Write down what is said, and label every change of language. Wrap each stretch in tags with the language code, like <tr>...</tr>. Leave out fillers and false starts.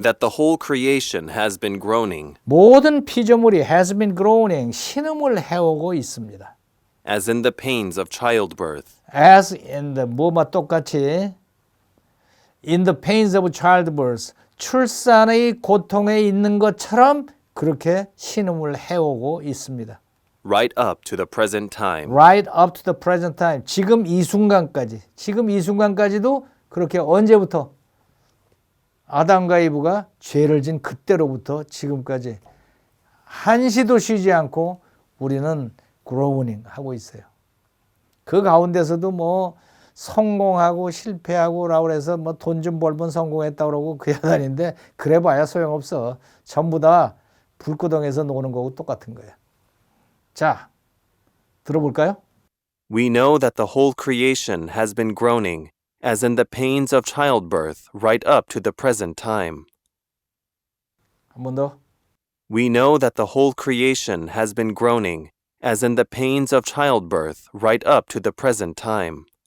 <en>that the whole creation has been groaning,</en> <ko>모든 피조물이</ko> <en>has been groaning,</en> <ko>신음을 해오고 있습니다.</ko> <en>as in the pains of childbirth. As in the</en> <ko>뭐만 똑같이</ko> <en>in the pains of childbirth,</en> <ko>출산의 고통에 있는 것처럼 그렇게 신음을 해오고 있습니다.</ko> <en>right up to the present time. Right up to the present time.</en> <ko>지금 이 순간까지도 그렇게 언제부터? 아담과 이브가 죄를 진 그때로부터 지금까지 한시도 쉬지 않고 우리는 groaning 하고 있어요. 그 가운데서도 뭐 성공하고 실패하고 라고 해서 뭐 돈 좀 벌면 성공했다 그러고 그 야단인데 그래봐야 소용없어. 전부 다 불구덩이에서 노는 거고 똑같은 거야. 자, 들어볼까요?</ko> <en>We know that the whole creation has been groaning, as in the pains of childbirth, right up to the present time.</en> <ko>한 번 더.</ko> <en>We know that the whole creation has been groaning, as in the pains of childbirth, right up to the present time.</en>